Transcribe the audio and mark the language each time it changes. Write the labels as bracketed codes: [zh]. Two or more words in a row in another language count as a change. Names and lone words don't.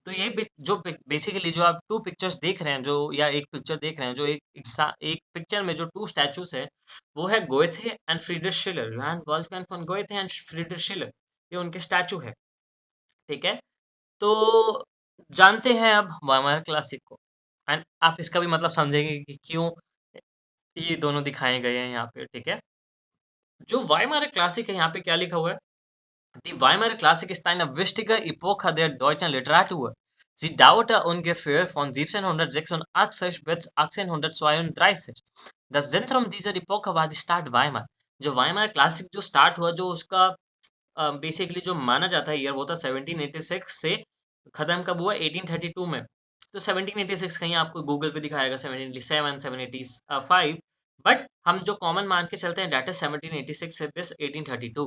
[hi] तो ये जो बेसिकली जो आप [en] two pictures [hi] देख रहे हैं, जो या एक पिक्चर देख रहे हैं, जो एक इंसान, एक पिक्चर में जो [en] two statues [hi] है, वो है गोएथे एंड फ्रीडरिश शिलर, योहान वॉल्फगैंग फोन गोएथे एंड फ्रीडरिश शिलर। ये उनके स्टैचू है। ठीक है, तो जानते हैं अब वाइमर क्लासिक को एंड आप इसका भी मतलब समझेंगे कि क्यों ये दोनों दिखाए गए हैं यहाँ पे। ठीक है, जो वाइमर क्लासिक है यहाँ पे क्या लिखा हुआ है, [de] Die Weimarer Klassik ist eine wichtige Epoche der deutschen Literatur. Sie dauerte ungefähr von 1786 bis 1832. Das Zentrum dieser Epoche war die Stadt Weimar. [hi] जो वाइमर क्लासिक जो स्टार्ट हुआ, जो उसका बेसिकली जो माना जाता है ईयर, वो था 1786 से खत्म कब हुआ, 1832 में। तो 1786 कहीं आपको गूगल पे दिखाएगा 1787, 1785, बट हम जो कॉमन मान के चलते हैं [en] date is [hi] 1786 से bis 1832।